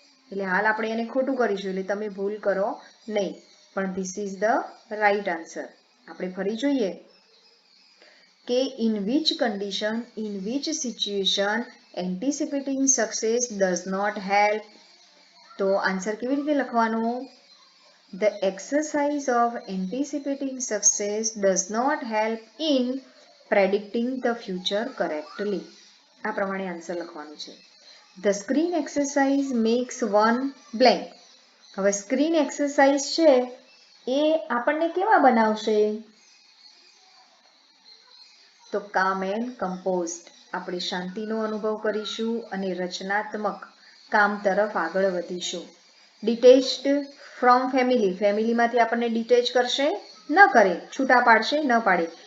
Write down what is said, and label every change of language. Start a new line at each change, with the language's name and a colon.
Gujarati: એટલે હાલ આપણે એને ખોટું કરીશું, એટલે તમે ભૂલ કરો નહીં.
English: પણ this is the right answer.
Gujarati: આપણે ફરી જોઈએ કે
English: In which condition, in which situation anticipating success does not help.
Gujarati: તો આન્સર કેવી રીતે લખવાનો?
English: The exercise of anticipating success does not help in predicting the future correctly.
Gujarati: આ પ્રમાણે આન્સર લખવાનું છે.
English: The screen exercise makes one blank.
Gujarati: હવે screen exercise છે એ આપણને કેવા બનાવશે? તો
English: Calm and composed.
Gujarati: આપણે શાંતિનો અનુભવ કરીશું અને રચનાત્મક કામ તરફ આગળ વધીશું.
English: detached from family,
Gujarati: ફેમિલીમાંથી આપણને ડિટેચ કરશે? ન કરે. છૂટા પાડશે? ન પાડે.